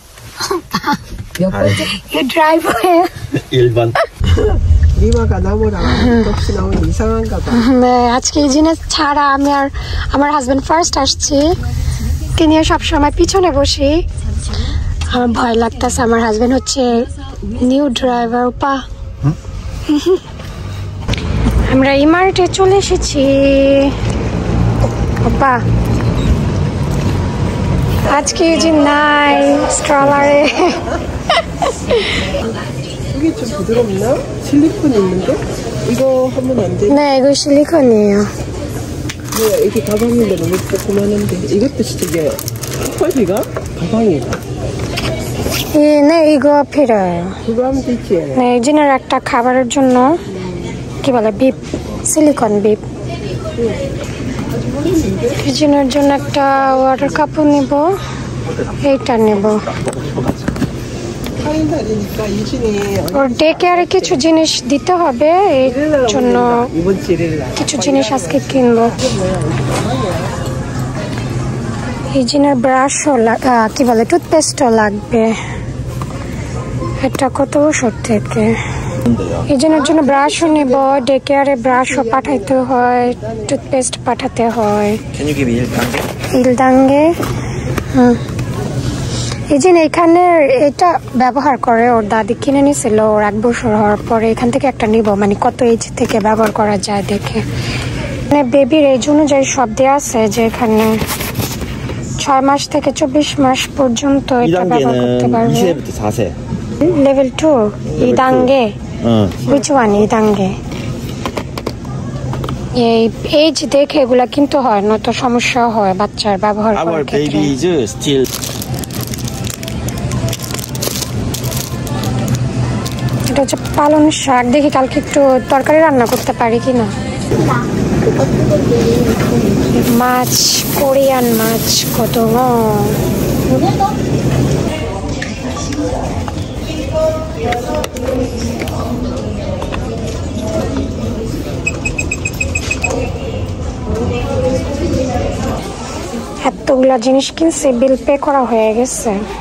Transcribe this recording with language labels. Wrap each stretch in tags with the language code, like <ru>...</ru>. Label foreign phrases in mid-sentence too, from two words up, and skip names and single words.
<bn>ড্রাইভার আজকে এই জিনিস ছাড়া আমি আর আমার হাজবেন্ড ফার্স্ট আসছি, কে নিয়ে সবসময় পিছনে বসি। আমার ভয় লাগতেছে, আমার হাজবেন্ড হচ্ছে</bn> <en>new driver.</en> <bn>পা আমরা ইমার্টে চলে এসেছি। পা 아직까지 নাই 스트롤러에</bn> <ko>이게 좀 부드럽나? 실리콘 있는데? 이거 하면 안 돼? 네, 이거 실리콘이에요. 뭐야, 이게 가방인데 너무 조그만한데. 이것도 진짜 이게 턱걸이가 가방이다. 네, 이거 필요해요. 그거 하면 되지. 네, 이제는</ko> <bn>একটা খাবারের জন্য কি বলে বিপ,</bn> <en>silicone bib.</en> <bn>কিচেনের জন্য একটা</bn> <en>water cup</en> <bn>নেব, এইটা নেব। ওর</bn> <en>day care</en> <bn>কিছু জিনিস দিতে হবে, এই জন্য কিছু জিনিস আজকে কিনবো। হিজিনের ব্রাশও কি বলে টুথপেস্টও লাগবে। এটা কত বছর থেকে হিজিনের জন্য ব্রাশও নেব,</bn> <en>day care</en> <bn>ব্রাশও পাঠাইতে হয়, টুথপেস্ট পাঠাতে হয়।</bn> <en>Can you give me</en> <bn>ইলদাঙ্গে হিজিন এখানে এটা ব্যবহার করে, ওর দাদি কিনে নিয়েছিল ওর 1 বছর হওয়ার পরে। এখান থেকে একটা নিব, মানে কত এজ থেকে ব্যবহার করা যায় দেখে। মানে</bn> <en>baby age</en> <bn>অনুযায়ী সব দেওয়া আছে, যে এখানে 6 মাস থেকে 24 মাস পর্যন্ত এটা ব্যবহার করতে পারবে।</bn> <ko>2세부터 4세. লেভেল 2 2단계.</ko> <en>which one 2단계?</en> <bn>এই এজ দেখে এগুলা কিনতে হয়, নয়তো সমস্যা হয় বাচ্চার ব্যবহার</bn> <en>Our</en> <bn>করার ক্ষেত্রে।</bn> <en>baby is still.</en> <bn>এটা হচ্ছে পালং শাক, দেখি কালকে একটু তরকারি রান্না করতে পারি কিনা। মাছ, কোরিয়ান মাছ কত এতগুলা জিনিস কিনছে,</bn> <en>bill pay</en> <bn>করা হয়ে গেছে।</bn>